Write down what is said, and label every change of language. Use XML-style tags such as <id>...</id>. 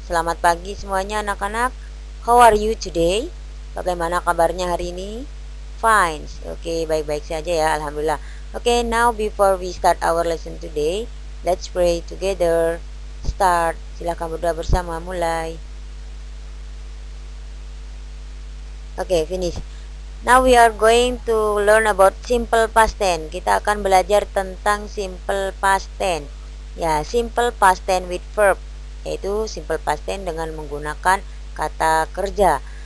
<id>Selamat pagi semuanya anak-anak.</id> <en>How are you today?</en> <id>Bagaimana kabarnya hari ini? Fine. Oke, baik-baik saja ya, alhamdulillah.</id> <en>Oke, now before we start our lesson today, let's pray together. Start.</en> <id>Silakan berdoa bersama, mulai.</id> <en>Oke, finish. Now we are going to learn about simple past tense.</en> <id>Kita akan belajar tentang simple past tense. Ya,</id> <en>simple past tense with verb,</en> <id>yaitu simple past tense dengan menggunakan kata kerja.</id>